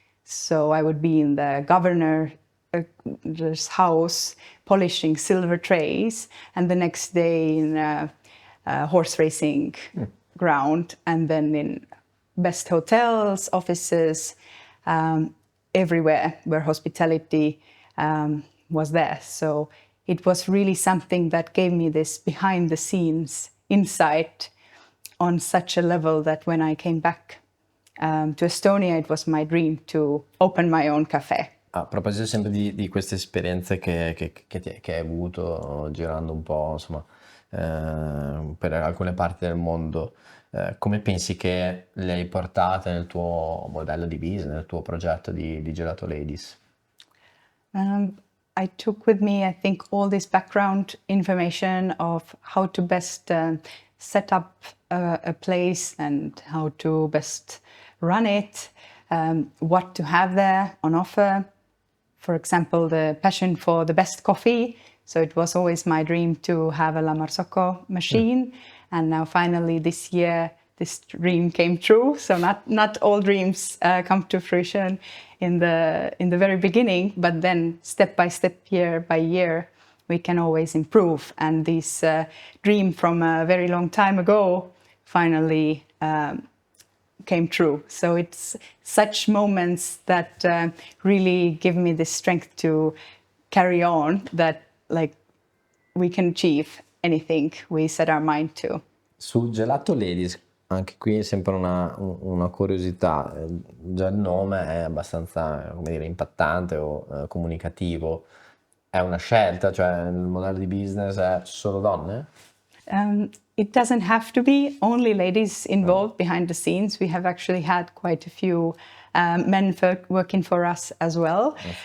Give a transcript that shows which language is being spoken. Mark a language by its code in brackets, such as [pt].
[en] So I would be in the governor's house polishing silver trays, and the next day in a horse racing ground, and then in best hotels, offices, everywhere where hospitality was there. So it was really something that gave me this behind the scenes insight on such a level that when I came back to Estonia, it was my dream to open my own café. [it] A proposito sempre di queste esperienze che hai avuto girando un po', insomma, per alcune parti del mondo, come pensi che le hai portate nel tuo modello di business, nel tuo progetto di Gelato Ladies? [en] I took with me, I think, all this background information of how to best set up a place and how to best run it, what to have there on offer. For example, the passion for the best coffee. So it was always my dream to have a La Marzocco machine. And now finally this year, this dream came true. So not all dreams come to fruition in the very beginning, but then step by step, year by year, we can always improve. And this dream from a very long time ago finally came true. So it's such moments that really give me the strength to carry on, that like we can achieve anything we set our mind to. [it] Su Gelato Ladies, anche qui è sempre una curiosità, già il nome è abbastanza, come dire, impattante o comunicativo. È una scelta, cioè il modello di business è solo donne? [en] It doesn't have to be only ladies involved behind the scenes. We have actually had quite a few men working for us as well.